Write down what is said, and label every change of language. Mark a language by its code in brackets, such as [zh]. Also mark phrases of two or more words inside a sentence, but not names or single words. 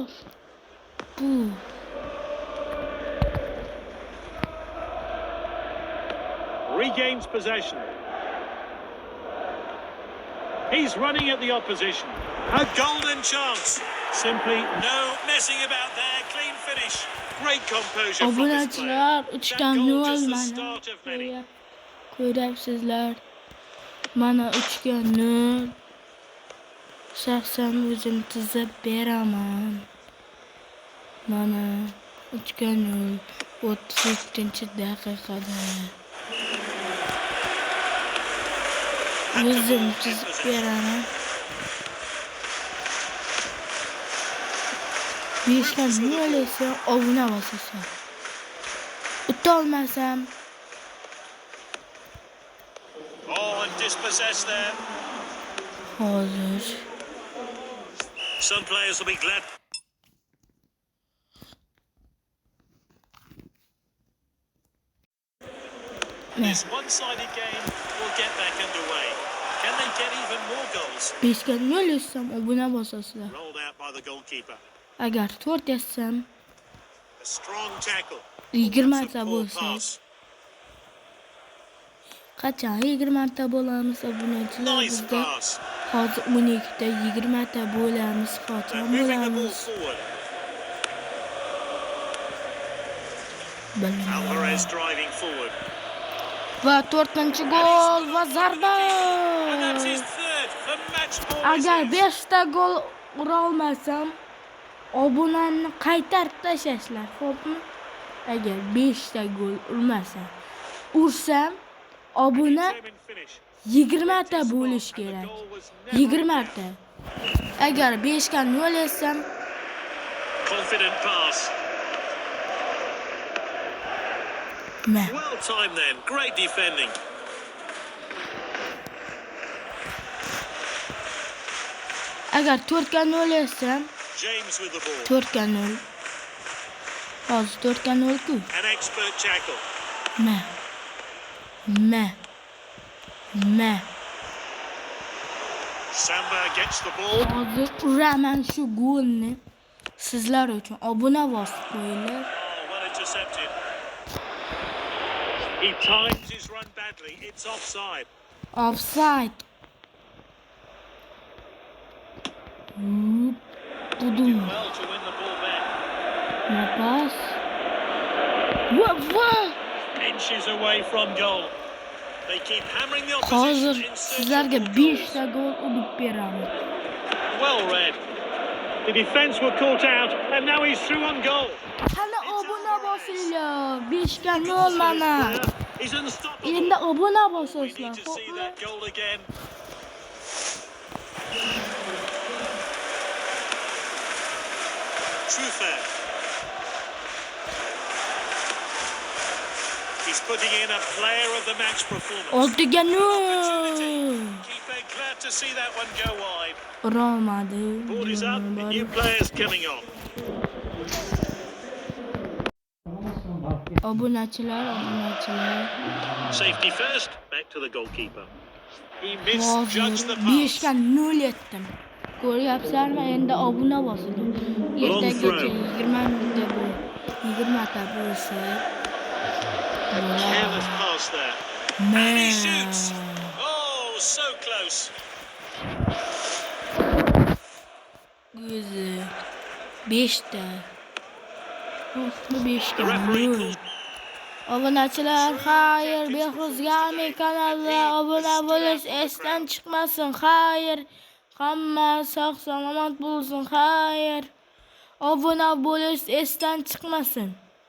[en] Regains possession. He's running at the opposition. A golden chance. Simply no messing about there. Clean finish. Great composure from this player. That goal just the start of many. [uz] Ko'ryapsizlar. Mana 3 ga 0. Shaxsan o'zim tizib beraman. Mana 3 ga 0. 37-daqiqada. O'zim tizib beraman. 5 ga 0 esa obuna bosasan. O'tolmasam [en] and dispossessed there. [uz] Hozir. [en] Some players will be glad. This one-sided game will get back underway. Can they get even more goals? [uz] 5 ga 0 etsam obuna bosasizlar. [en] Rolled out by the goalkeeper. [uz] Agar 4 etsam [en] A strong tackle. [uz] 20 ta bo'lsa. Qachon 20 ta bo'lamiz obunachilar bizda? Hozir 12 ta 20 ta bo'lamiz, qachon bo'lamiz? [en] Alvarez driving forward. [uz] Va 4-gol va zarba. Agar 5 ta gol ura olmasam, obunani qaytarib tashlashlar, xo'pmi? Agar 5 ta gol urmasam, ursam obuna 20 ta bo'lish kerak. 20 ta. Agar 5 ga 0 etsam, [en] confident pass. [uz] Ne? [en] Well timed then. Great defending. [uz] Agar 4'ga 0 etsam, [en] James with the ball. [uz] 4'ga 0. Hozir 4'ga 0-ku. [en] An expert tackle. [uz] Ne? [en] Samba gets the ball. [uz] Hozir uraman shu golni. Sizlar uchun obuna bosib qo'yinglar. [en] Oh, well intercepted. He times his run badly. It's offside. [uz] Offside. Budum. [en] Well to win the ball back. Ne pas? What? Inches away from goal. They keep hammering the opposition [uz] Hozir [en] in search [uz] sizlarga [en] of more [uz] 5 [en] goals. [uz] ta gol urib beraman. [en] Well read. The defence were caught out, and now he's through on goal. [uz] Qani obuna bosinglar. 5ga 0 mana. [en] He's unstoppable. [uz] Endi obuna [en] We [uz] bosasizlar. [en] need to see that goal again. Trufer. He's putting in a player of the match performance. [uz] 6ga 0. [en] Keeper glad to see that one go wide. [uz] Urolmadi. [en] Board is up. New players coming on. [uz] Obunachilar. [en] Safety first. Back to the goalkeeper. He misjudged the [uz] Hozir [en] pass. [uz] 5ga 0 etdim. Ko'ryapsizlarmi? Endi obuna bosiling. Ertagacha 20 minutda bu 20 ta bo'lsa. [en] Careless pass there. And he shoots. Oh, so close. [uz] O'zi 5 ta. Bu 5ga [en] The referee [uz] 0. [en] calls. [uz] Obunachilar, xayr, Behruzgami kanalga obuna bo'lish esdan chiqmasin. Xayr. Hamma sog' salomat bo'lsin. Xayr. Obuna bo'lish esdan chiqmasin.